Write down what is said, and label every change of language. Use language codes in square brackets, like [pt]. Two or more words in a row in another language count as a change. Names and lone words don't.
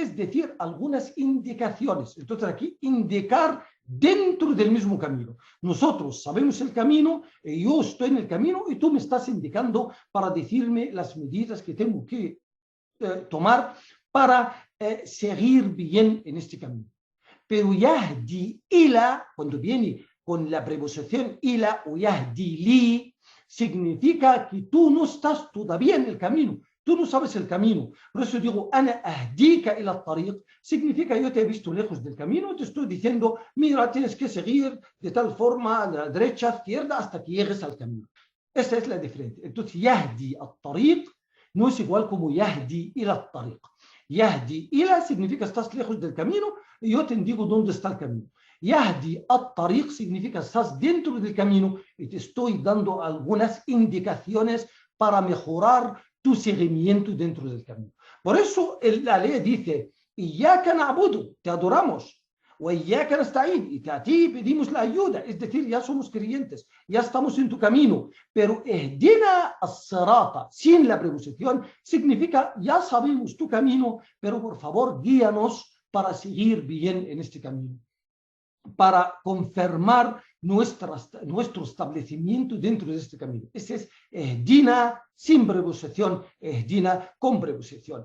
[es] Es decir, algunas indicaciones. Entonces aquí indicar dentro del mismo camino. Nosotros sabemos el camino, yo estoy en el camino y tú me estás indicando para decirme las medidas que tengo que tomar para seguir bien en este camino. [ar] Pero يهدي إلى, [es] cuando viene con la preposición ila o [ar] يهدي ل, [es] significa que tú no estás todavía en el camino. Tú no sabes el camino. Por eso digo, [ar] أنا أهديك إلى طريق, [es] significa yo te he visto lejos del camino, te estoy diciendo, mira, tienes que seguir de tal forma, a la derecha, izquierda, hasta que llegues al camino. Esa es la diferencia. Entonces, [ar] يهدي الطريق [es] no es igual como [ar] يهدي إلى طريق. يهدي إلى [es] significa estás lejos del camino y yo te digo dónde está el camino. [ar] يهدي الطريق [es] significa estás dentro del camino y te estoy dando algunas indicaciones para mejorar tu seguimiento dentro del camino. Por eso la ley dice, [ar] إياك نعبد, [es] te adoramos, o [ar] إياك نستعين, [es] y a ti pedimos la ayuda, es decir, ya somos creyentes, ya estamos en tu camino, pero [ar] اهدنا الصراط, [es] sin la preposición, significa, ya sabemos tu camino, pero por favor, guíanos para seguir bien en este camino, para confirmar nuestro establecimiento dentro de este camino. Ese es ihdina sin preposición, ihdina con preposición.